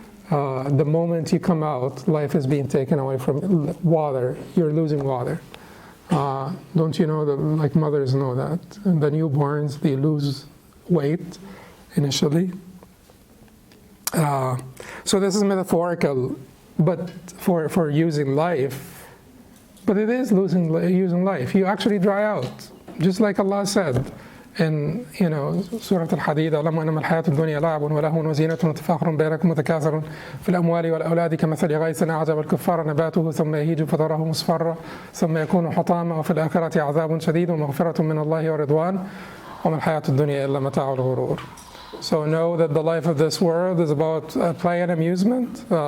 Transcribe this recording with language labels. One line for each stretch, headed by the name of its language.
English: The moment you come out, life is being taken away from water. You're losing water. Don't you know that, mothers know that? And the newborns, they lose weight initially. So this is metaphorical, but for using life. But it is using life. You actually dry out, just like Allah said in Surah Al-Hadid,
Arabic: أَعْلَمُ أَنَّمَا الْحَيَاةُ الدُّنْيَا لَعِبٌ وَلَهْوٌ وَزِينَةٌ وَتَفَاخُرٌ بَيْنَكُمْ وَتَكَاثُرٌ فِي الْأَمْوَالِ وَالْأَوْلَادِ كَمَثَلِ غَيْثٍ أَعْجَبَ الْكُفَّارَ نَبَاتُهُ ثُمَّ يَهِيجُ فَتَرَاهُ مُصْفَرًّا ثُمَّ يَكُونُ حُطَامًا وَفِي الْآخِرَةِ عَذَابٌ شَدِيدٌ وَمَغْفِرَةٌ مِّنَ اللَّهِ وَرِضْوَانٌ وَمَا الْحَيَاةُ الدُّنْيَا إِلَّا مَتَاعُ الْغُرُورِ.
English: So know that the life of this world is about play and amusement.